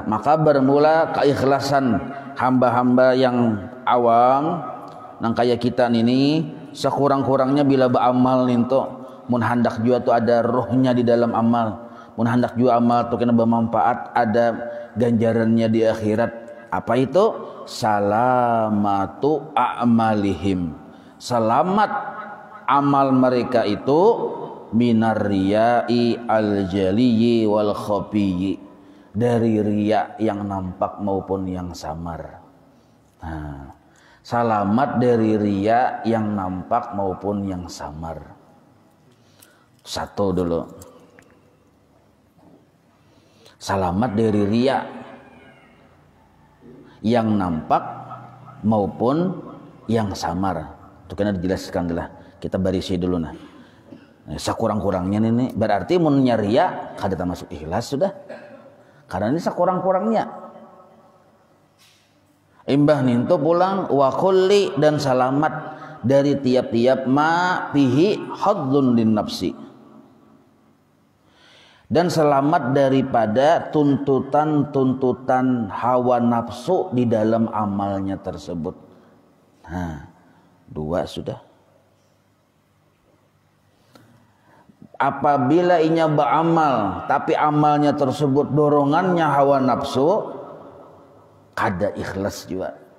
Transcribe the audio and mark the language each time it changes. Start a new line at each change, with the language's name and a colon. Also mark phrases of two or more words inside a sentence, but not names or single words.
Banjar: Maka bermula keikhlasan hamba-hamba yang awam nang kayak kita ini, sekurang-kurangnya bila beramal ninto mun hendak jua tu ada rohnya di dalam amal, mun hendak jua amal tu kena bermanfaat, ada ganjarannya di akhirat.
Indonesian: Apa itu?
Arabic: Salamatu a'malihim,
Indonesian: selamat amal mereka itu
Arabic: minar riyai al-jaliyyi wal khafiyyi,
Indonesian: dari riya yang nampak maupun yang samar. Nah, selamat dari riya yang nampak maupun yang samar. Satu dulu, selamat dari riya yang nampak maupun yang samar. Itu kena dijelaskan dulu.
Banjar: Kita barisi dulu nah. Sekurang-kurangnya ini berarti mun riya kada termasuk ikhlas sudah.
Indonesian: Karena ini sekurang-kurangnya.
Banjar: Imbah ninto pulang
Arabic: wa kulli,
Indonesian: dan selamat dari tiap-tiap
Arabic: ma fihi hadzun lin nafsi,
Indonesian: dan selamat daripada tuntutan-tuntutan hawa nafsu di dalam amalnya tersebut.
Banjar: Nah, dua sudah. Apabila inya beramal tapi amalnya tersebut dorongannya hawa nafsu, kada ikhlas juga.